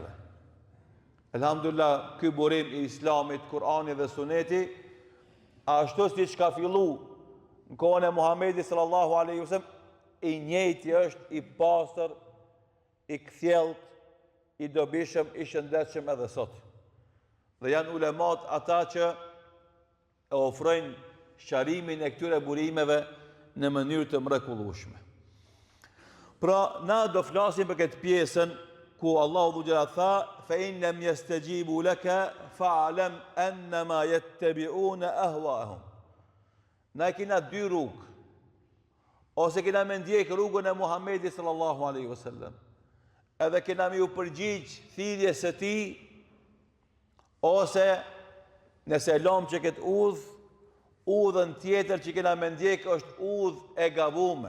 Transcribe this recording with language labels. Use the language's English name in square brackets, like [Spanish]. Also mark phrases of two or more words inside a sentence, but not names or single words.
[Albanian] Elhamdulillah, ky burim i Islamit, Kur'ani dhe Suneti, ashtu si që ka fillu në kohën e Muhamedi [Arabic] صلى الله عليه وسلم, [Albanian] i njëjti është, i pastër, i kthjellt, i dobishëm, i shëndetshëm edhe sot. Dhe janë ulemat ata që e ofrojnë shqarimin e këtyre burimeve në mënyrë të mrekullueshme. Pra, na do flasim për këtë pjesën ku Allahu dhu gjera tha, [Arabic] فإن لم يستجيبوا لك فاعلم أنما يتبعون أهواءهم. [Albanian] Na kena dy rrugë. Ose kena me ndjek rrugën e Muhamedit [Arabic] صلى الله عليه وسلم. [Albanian] Edhe kena me u përgjigj thirrjes së tij, ose nëse lom që këtë udhën tjetër që kena me ndjek është udhë e gabume.